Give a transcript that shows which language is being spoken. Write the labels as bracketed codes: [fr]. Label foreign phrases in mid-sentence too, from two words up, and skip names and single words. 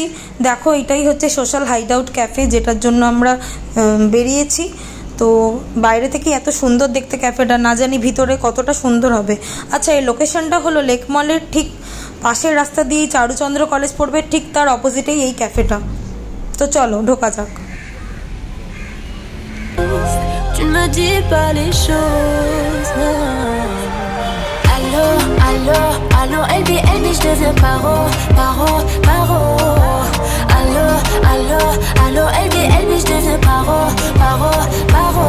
[bn] দেখো, এটাই হচ্ছে সোশ্যাল হাইড আউট ক্যাফে, যেটার জন্য আমরা বেরিয়েছি। তো বাইরে থেকে এত সুন্দর দেখতে ক্যাফেটা, না জানি ভিতরে কতটা সুন্দর হবে। আচ্ছা, এই লোকেশনটা হলো লেক মলের ঠিক পাশের রাস্তা দিয়ে চারুচন্দ্র কলেজ পড়বে, ঠিক তার অপোজিটেই এই ক্যাফেটা। তো চলো ঢোকা যাক। [fr] Tu ne me dis pas les choses, non. Allô, allô, allô, LB, LB, je deviens paro, paro, paro. Allô, allô, allô, LB, LB, je deviens paro, paro, paro.